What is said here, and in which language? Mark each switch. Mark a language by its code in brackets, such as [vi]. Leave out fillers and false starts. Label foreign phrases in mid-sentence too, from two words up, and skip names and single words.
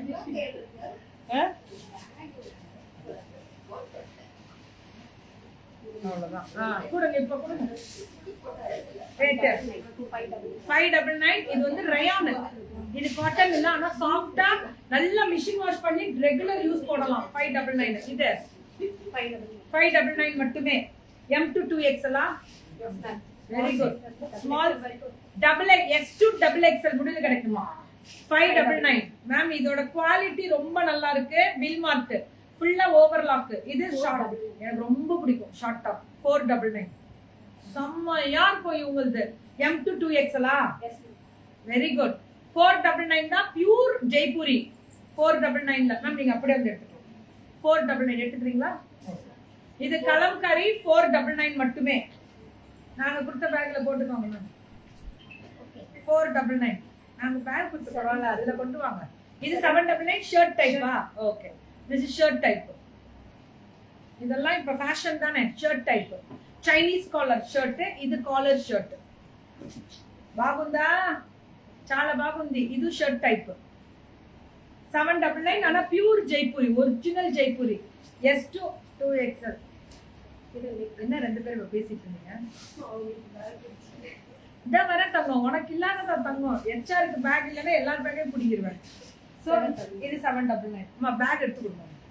[ta] அவ்வளவுதான். கொடுங்க, இப்ப கொடுங்க. 599. இது வந்து ரயான். இது காட்டன் இல்ல, ஆனா சாஃப்டா நல்லா [en] machine wash [ta] பண்ணி [en] regular use [ta] போடலாம். 599. இது 599 மட்டுமே. [en] M to 2XL. very good. small S to XXL [ta] முடியல கிடைக்குமா? 599 மேம். இதோட குவாலிட்டி ரொம்ப நல்லா இருக்கு. வில்மார்ட் ஃபுல்லா ஓவர்லாக். இது ஷார்ட், எனக்கு ரொம்ப பிடிக்கும். [en] short top [ta] 499. செம்மையா இருக்கும் இவங்களுது. [en] M to 2XL. very good. [ta] 499 தான் பியூர் ஜெய்ப்பூரி. 499 மேம். நீங்க அப்படியே வந்து எடுத்துக்கலாம். 499 எடுத்துக்கிறீங்களா? இது கலம்காரி 499 மட்டுமே. நாங்க கொடுத்த பேக்ல போட்டுக்கோங்க மேம். 499 நாங்க பேக் கொடுத்து பரவாயில்ல, அதுல கொண்டு வாங்க. இது 799 ஷர்ட் டைப்பா? [en] okay, this is shirt type. [ta] இதெல்லாம் இப்ப ஃபேஷன் தானே. [en] shirt type, Chinese collar shirt. [te] ఇది [en] collar shirt [te] బాగుందా? చాలా బాగుంది. ఇది [en] shirt type [te] 799. [ta] ஆனா பியூர் ஜெய்ப்பூரி, ஒரிஜினல் ஜெய்ப்பூரி. [en] S to 2XL. [ta] என்ன ரெண்டு பேரும் பேசிட்டு இருந்தீங்க? இந்த வர தங்கம் உனக்கு இல்லாத தங்கம். HR பேக் இல்லைன்னா எல்லார் பேக்கையும் பிடிக்கிடுவேன். ஸோ இது 799. அம்மா பேக் எடுத்து கொடுங்க.